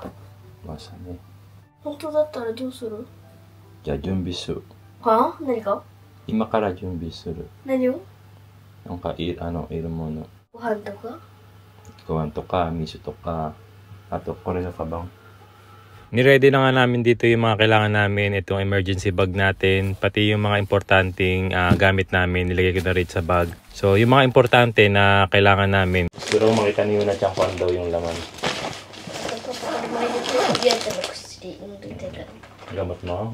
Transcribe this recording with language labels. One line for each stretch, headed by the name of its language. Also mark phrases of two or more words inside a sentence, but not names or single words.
Japanese: ね。本当だったらどうする？じゃあ準備する。はあ？何か？今から準備する。何を？なんかいるもの。ご飯とか？ご飯とか水とかあとこれのカバン。
Filipino: Niready na nga namin dito yung mga kailangan namin, itong emergency bag natin, pati yung mga importanteng gamit namin, nilagay ko na rin sa bag. So yung mga importante na kailangan namin. Pero makita niyo na dyan kung daw yung laman. Gamot mo?